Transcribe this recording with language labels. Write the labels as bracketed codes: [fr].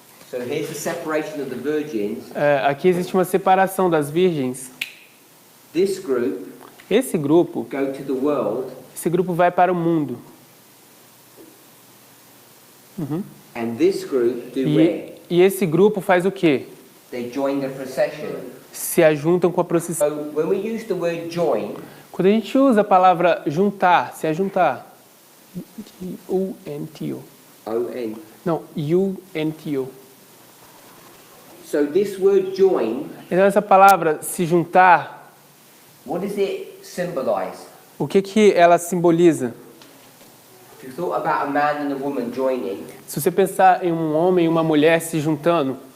[en] So here's the separation of the virgins. [pt] Aqui existe uma separação das virgens. [en] This group [pt] Esse grupo [en] go to the world, [pt] vai para o mundo. [en] and this group do where? [pt] E esse grupo faz o quê? [en] They join the procession. [pt] Se ajuntam com a procissão. [en] So when we use the word join, [pt] Quando a gente usa a palavra juntar, se ajuntar, U-N-T-O, [en] O-N. [pt] Não, U-N-T-O. [en] So this word join, [pt] Então essa palavra se juntar, [en] what does it symbolize? [pt] o que ela simboliza? [en] If you thought about a man and a woman joining, [pt] Se você pensar em um homem e uma mulher se juntando,